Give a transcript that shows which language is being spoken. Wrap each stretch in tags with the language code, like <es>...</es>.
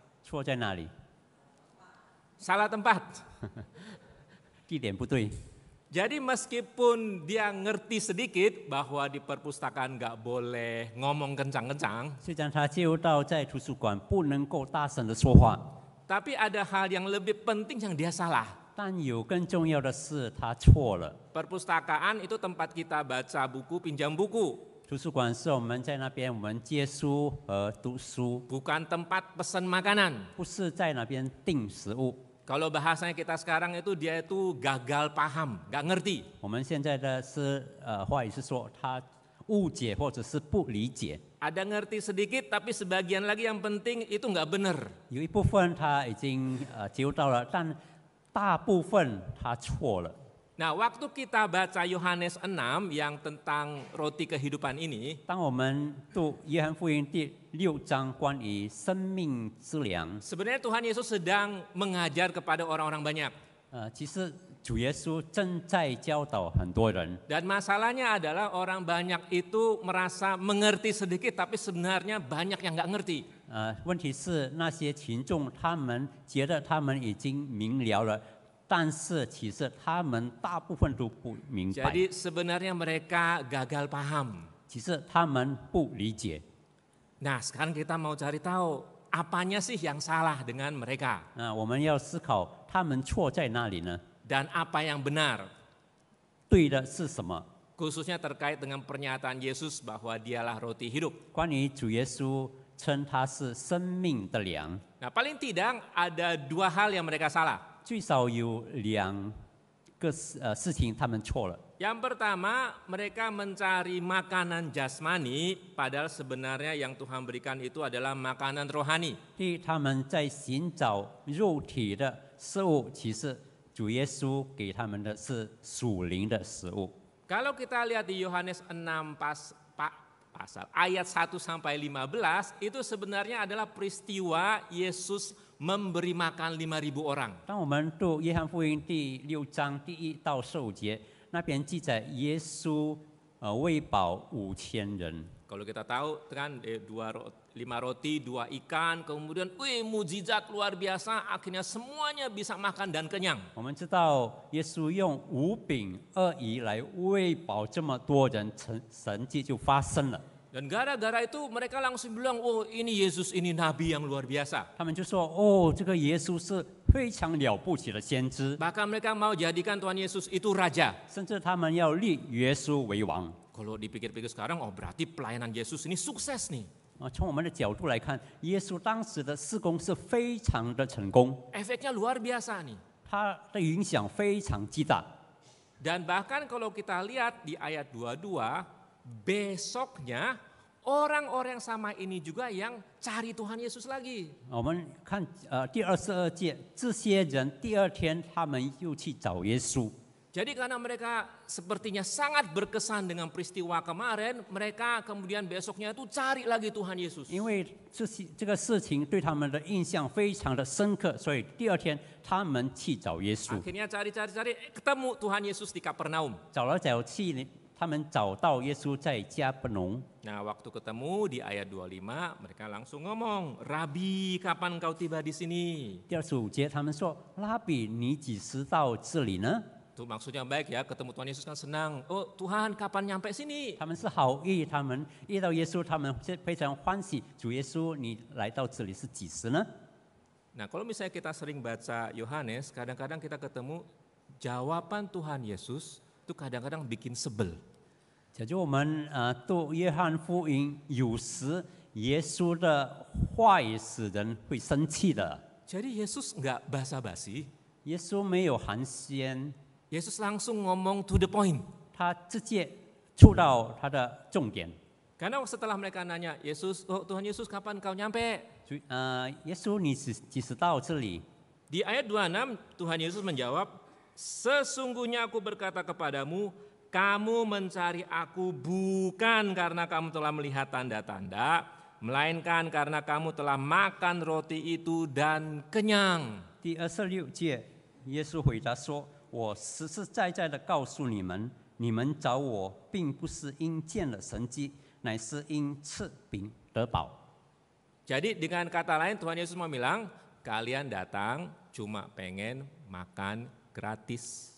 <zh>错在哪里？</zh> <id>Salah tempat.</id> <zh>地点不对。</zh> <id>Jadi meskipun dia ngerti sedikit bahwa di perpustakaan nggak boleh ngomong kencang-kencang,</id> <zh>虽然他介入到在图书馆不能够大声的说话，</zh> <id>tapi ada hal yang lebih penting yang dia salah.</id> <zh>但有更重要的是他错了。</zh> <id>Perpustakaan itu tempat kita baca buku, pinjam buku,</id> <zh>图书馆是我们在那边我们借书和读书，</zh> <id>bukan tempat pesan makanan.</id> <zh>不是在那边订食物。</zh> <id>Kalau bahasanya kita sekarang itu dia itu gagal paham, nggak ngerti.</id> <zh>我们现在的话语是说他误解或者是不理解，</zh> <id>Ada ngerti sedikit, tapi sebagian lagi yang penting itu nggak benar.</id> <zh>有一部分他已经接触到了，但大部分他错了。</zh> <id>Nah, waktu kita baca Yohanes 6 yang tentang roti kehidupan ini,</id> <zh>当我们读约翰福音第6章关于生命之粮，</zh> <id>sebenarnya Tuhan Yesus sedang mengajar kepada orang-orang banyak.</id> <zh>其实主耶稣正在教导很多人。</zh> <id>Dan masalahnya adalah orang banyak itu merasa mengerti sedikit, tapi sebenarnya banyak yang nggak ngerti.</id> <zh>问题是那些群众他们觉得他们已经明了了，但是其实他们大部分都不明白，</zh> <id>Jadi sebenarnya mereka gagal paham.</id> <zh>其实他们不理解。</zh> <id>Nah, sekarang kita mau cari tahu apanya sih yang salah dengan mereka</id> <zh>我们要思考他们错在哪里呢？</zh> <id>dan apa yang benar.</id> <zh>对的是什么？</zh> <id>Khususnya terkait dengan pernyataan Yesus bahwa dialah roti hidup.</id> <zh>关于主耶稣称他是生命的粮，</zh> <id>Nah, paling tidak ada dua hal yang mereka salah.</id> <zh>最少有2个事情他们错了。</zh> <id>Yang pertama, mereka mencari makanan jasmani, padahal sebenarnya yang Tuhan berikan itu adalah makanan rohani.</id> <zh>第一，他们在寻找肉体的食物，其实主耶稣给他们的是属灵的食物。</zh> <id>Kalau kita lihat di Yohanes 6 pasal ayat 1 sampai 15, itu sebenarnya adalah peristiwa Yesus memberi makan 5.000 orang.</id> <zh>当我们读约翰福音第6章第1到15节，那边记载耶稣喂饱5000人。</zh> <id>Kalau kita tahu kan 5 roti, 2 ikan, kemudian mujizat luar biasa, akhirnya semuanya bisa makan dan kenyang.</id> <zh>我们知道耶稣用5饼2鱼来喂饱这么多人，神迹就发生了。</zh> <id>Dan gara-gara itu mereka langsung bilang, oh ini Yesus, ini Nabi yang luar biasa.</id> <zh>他们就说：“哦，这个耶稣是非常了不起的先知。”</zh> <id>Bahkan mereka mau jadikan Tuhan Yesus itu raja.</id> <zh>甚至他们要立耶稣为王。</zh> <id>Kalau dipikir-pikir sekarang, oh berarti pelayanan Yesus ini sukses nih.</id> <zh>从我们的角度来看，耶稣当时的事工是非常的成功，</zh> <id>Efeknya luar biasa nih.</id> <zh>他的影响非常巨大。</zh> <id>Dan bahkan kalau kita lihat di ayat 22, besoknya orang-orang sama ini juga yang cari Tuhan Yesus lagi.</id> <zh>我们看第22节，这些人第2天他们又去找耶稣。</zh> <id>Jadi karena mereka sepertinya sangat berkesan dengan peristiwa kemarin, mereka kemudian besoknya itu cari lagi Tuhan Yesus.</id> <zh>因为这个事情对他们的印象非常的深刻，所以第2天他们去找耶稣。</zh> <id>Akhirnya cari, ketemu Tuhan Yesus di Kapernaum.</id> <zh>找来找去，他们找到耶稣在加伯农。</zh> <id>Nah, waktu ketemu di ayat 25, mereka langsung ngomong, Rabi, kapan kau tiba di sini?</id> <zh>第25节，他们说：“拉比，你几时到这里呢？”</zh> <id>Itu maksudnya baik ya, ketemu Tuhan Yesus kan senang. Oh Tuhan, kapan nyampe sini?</id> <zh>他们是好意，他们遇到耶稣，他们非常欢喜。主耶稣，你来到这里是几时呢？</zh> <id>Nah, kalau misalnya kita sering baca Yohanes, kadang-kadang kita ketemu jawaban Tuhan Yesus itu kadang-kadang bikin sebel.</id> <zh>假如我们读约翰福音，有时耶稣的话语使人会生气的。</zh> <id>Jadi Yesus nggak basa-basi,</id> <zh>耶稣没有寒暄，</zh> <id>Yesus langsung ngomong</id> <en>to the point.</en> <zh>他直接触到他的重点。</zh> <id>Karena setelah mereka nanya, Yesus, oh Tuhan Yesus kapan kau nyampe?</id> <zh>耶稣，你几时到这里？</zh> <id>Di ayat 26, Tuhan Yesus menjawab, sesungguhnya aku berkata kepadamu, kamu mencari aku bukan karena kamu telah melihat tanda-tanda, melainkan karena kamu telah makan roti itu dan kenyang.</id> <zh>第26节，耶稣回答说：“我实实在在的告诉你们，你们找我，并不是因见了神迹，乃是因吃饼得饱。</zh> <id>Jadi dengan kata lain Tuhan Yesus mau bilang, kalian datang cuma pengen makan gratis.</id>